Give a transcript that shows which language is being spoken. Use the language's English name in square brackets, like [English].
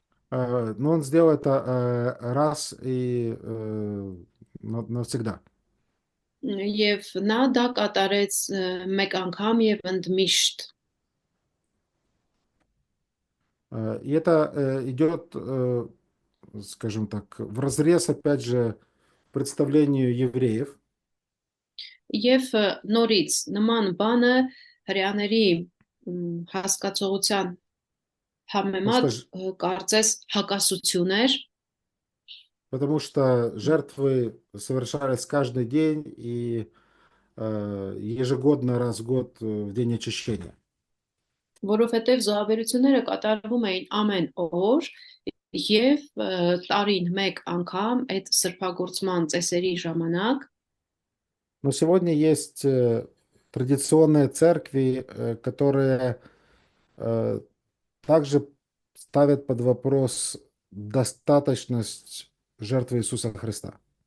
[Russian] Но он сделал это раз и навсегда. [Armenian] Եվ նա դա կատարեց մեկ անգամ եւ ընդմիշտ։ [Russian] И это идет, скажем так, вразрез, опять же, представлению евреев. [Armenian] Եվ նորից նման բանը հрьяաների հասկացողության համեմատ կարծես հակասություն էր, [Russian] Потому что жертвы совершались каждый день и ежегодно раз в год в день очищения. [Armenian] որովհետև զոհաբերությունները կատարվում էին ամեն օր Եվ տարին մեկ անգամ այդ սրբագործման ծեսերի ժամանակ [Russian] Но сегодня есть традиционные церкви, которые также ставят под вопрос достаточность жертвы Иисуса Христа.